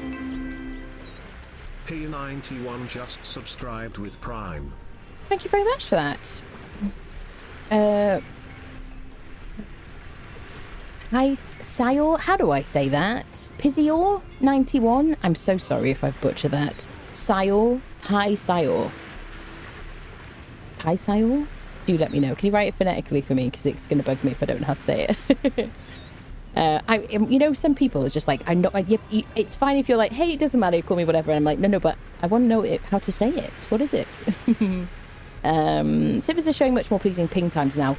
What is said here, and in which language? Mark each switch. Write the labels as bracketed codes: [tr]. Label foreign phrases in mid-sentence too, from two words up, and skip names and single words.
[en] P91 just subscribed with Prime. Thank you very much for that. Hi, Sayor. How do I say that? Pizior 91. I'm so sorry if I've butchered that. Sayor. Hi, Sayor. Hi, Sayor. Do let me know. Can you write it phonetically for me? Because it's going to bug me if I don't know how to say it. You know, some people are just like, I know. It's fine if you're like, hey, it doesn't matter. Call me whatever. And I'm like, no, but I want to know how to say it. What is it? Servers are showing much more pleasing ping times now.